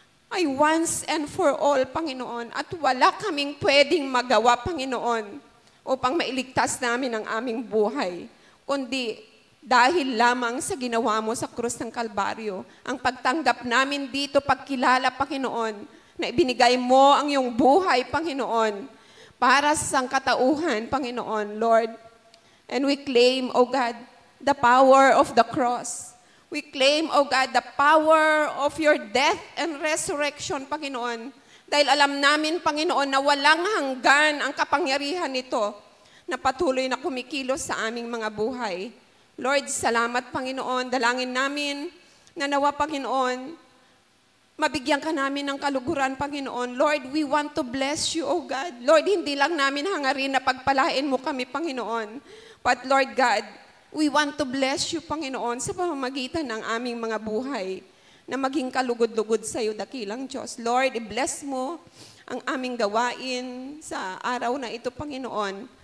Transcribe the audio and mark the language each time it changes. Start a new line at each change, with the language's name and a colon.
Filipino: ay
English: once and for all,
Filipino: Panginoon, at wala kaming pwedeng magawa, Panginoon, upang mailigtas namin ang aming buhay, kundi dahil lamang sa ginawa mo sa krus ng Kalbaryo, ang pagtanggap namin dito, pagkilala, Panginoon, na ibinigay mo ang iyong buhay, Panginoon, para sa sangkatauhan, Panginoon, Lord.
English: And we claim, O God, the power of the cross. We claim, O God, the power of your death and resurrection, Panginoon.
Filipino: Dahil alam namin, Panginoon, na walang hanggan ang kapangyarihan nito na patuloy na kumikilos sa aming mga buhay. Lord, salamat, Panginoon. Dalangin namin na nawa, Panginoon, mabigyan ka namin ng kaluguran, Panginoon.
English: Lord, we want to bless you, O God.
Filipino: Lord, hindi lang namin hangarin na pagpalain mo kami, Panginoon.
English: But Lord God, we want to bless you,
Filipino: Panginoon, sa pamamagitan ng aming mga buhay na maging kalugod-lugod sa iyo, dakilang Diyos. Lord, i-bless mo ang aming gawain sa araw na ito, Panginoon.